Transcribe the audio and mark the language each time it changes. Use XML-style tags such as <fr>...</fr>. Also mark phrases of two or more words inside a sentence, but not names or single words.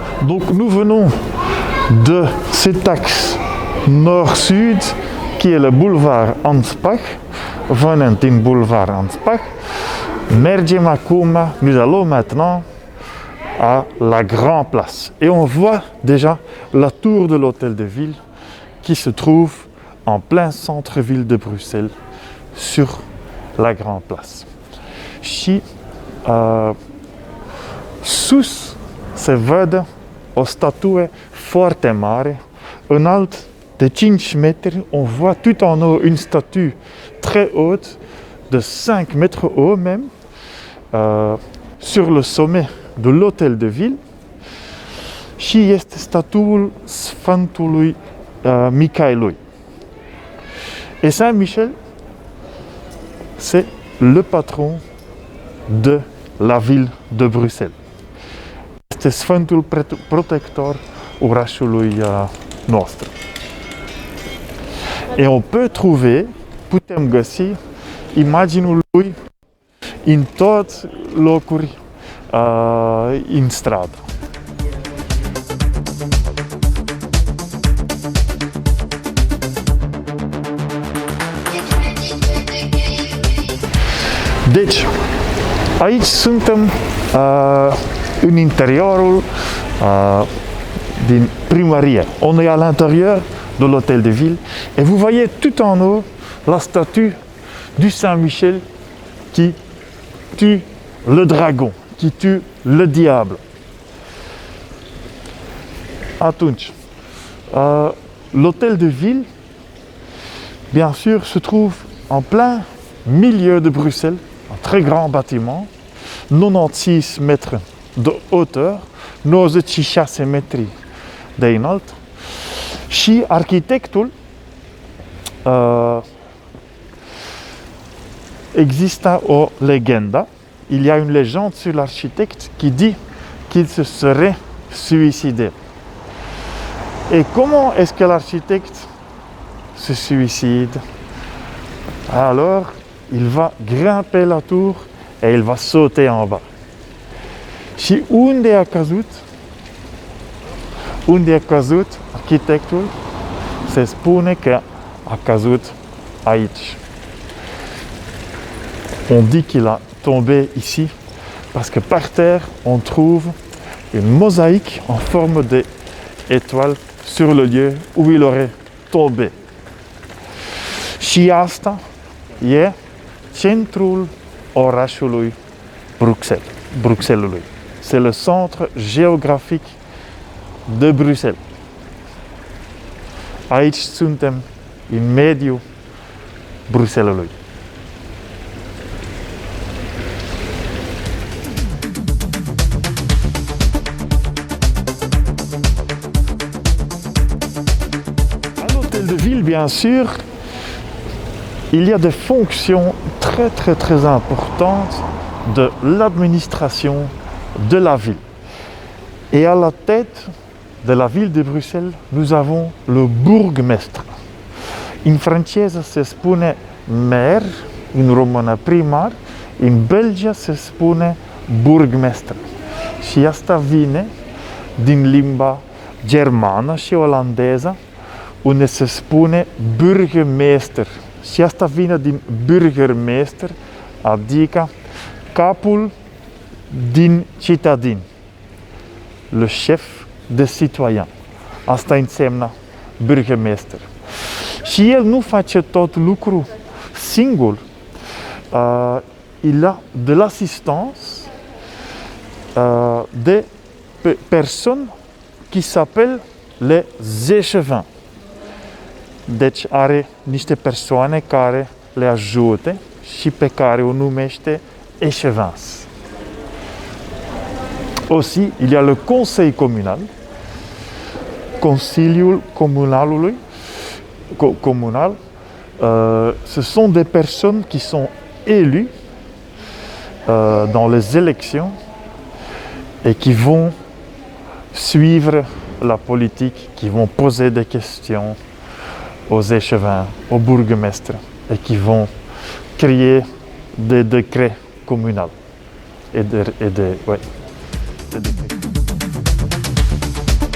<fr>Donc nous venons de cet axe nord-sud qui est le boulevard Anspach, venant in boulevard Anspach.</fr> <ro>Mergem acum,</ro> <fr>nous allons maintenant à la Grande Place. Et on voit déjà la tour de l'hôtel de ville qui se trouve en plein centre-ville de Bruxelles, sur la Grande Place.</fr> <ro>Și sus se văd o statue foarte mare, înalt de 5 metri.</ro> <fr>On voit tout en haut une statue très haute, de 5 mètres haut même, sur le sommet de l'hôtel de ville.</fr> <ro>Și este statuul Sfântului Michaelului.</ro> <fr>Et Saint-Michel, c'est le patron de la ville de Bruxelles.</fr> <ro>Este Sfântul Protector orașului nostru.</ro> <fr>Et on peut trouver,</fr> <ro>putem găsi imaginul lui în toți locuri în stradă. Deci, aici suntem în interiorul din primărie.</ro> <fr>On est à l'intérieur de l'hôtel de ville et vous voyez tout en haut la statue du Saint-Michel qui tue le dragon, qui tue le diable. Atunci, l'hôtel de ville, bien sûr, se trouve en plein milieu de Bruxelles, un très grand bâtiment, 96 mètres de hauteur,</fr> <ro>96 metri de înalt. Și arhitectul, exista o legendă,</ro> <fr>il y a une légende sur l'architecte qui dit qu'il se serait suicidé. Et comment est-ce que l'architecte se suicide? Alors, il va grimper la tour et il va sauter en bas.</fr> <ro>Și unde a căzut? Unde a căzut arhitectul? Se spune că a căzut aici.</ro> <fr>On dit qu'il a tombé ici parce que par terre on trouve une mosaïque en forme d'étoile sur le lieu où il aurait tombé.</fr> <ro>Și asta e centrul orașului Bruxellesului.</ro> <fr>C'est le centre géographique de Bruxelles.</fr> <ro>Aici suntem în mediul Bruxellesului.</ro> <fr>À l'hôtel de ville, bien sûr, il y a des fonctions très importantes de l'administration de la ville. Et à la tête de la ville de Bruxelles, nous avons le bourgmestre.</fr> <ro>În franceză se spune maire, în română primar, în Belgia se spune burgmestre. Și asta vine din limba germană și olandeză, unde se spune burgemeester. Și asta vine din burgermeester, adică capul din citadin,</ro> <fr>le chef de citoyen.</fr> <ro>Asta înseamnă burgemeester. Și el nu face tot lucru singur.</ro> <fr>Il a de l'assistance de personnes qui s'appellent les échevins.</fr> <ro>Deci are niște persoane care le ajută și pe care o numește échevins.</ro> <fr>Aussi, il y a le conseil communal,</fr> <ro>Consiliul Comunalului,</ro> <fr>communal. Ce sont des personnes qui sont élues dans les élections et qui vont suivre la politique, qui vont poser des questions aux échevins, aux bourgmestres et qui vont créer des décrets communaux et des décrets.</fr>